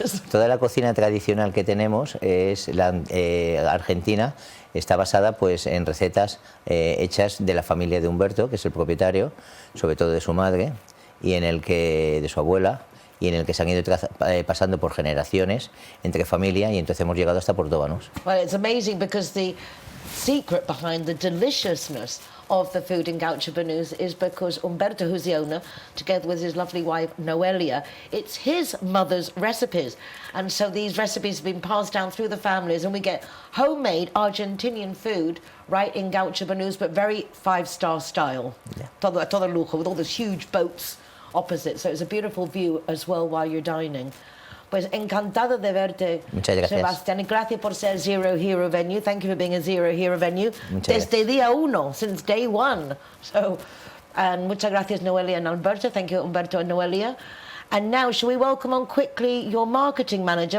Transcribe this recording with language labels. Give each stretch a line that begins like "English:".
Spanish: Toda la cocina tradicional que tenemos es la argentina, está basada pues en recetas hechas de la familia de Humberto, que es el propietario, sobre todo de su madre y de su abuela, y en el que se han ido pasando por generaciones entre familia, y entonces hemos llegado hasta Puerto Banús.
English: Well, it's amazing because the secret behind the deliciousness of the food in Gaucho Banús is because Humberto, who's the owner, together with his lovely wife Noelia, it's his mother's recipes, and so these recipes have been passed down through the families, and we get homemade Argentinian food right in Gaucho Banús, but very 5-star style. Yeah.
Spanish: Todo lujo,
English: with all those huge boats opposite. So it's a beautiful view as well while you're dining.
Spanish: Pues encantado de verte, Muchas gracias. Sebastián, y gracias por ser Zero Hero Venue.
English: Thank you for being a Zero Hero Venue.
Spanish: Muchas Desde día uno,
English: since day one. So, and
Spanish: muchas gracias,
English: Noelia and Alberto. Thank you, Humberto and Noelia. And now, shall we welcome on quickly your marketing manager?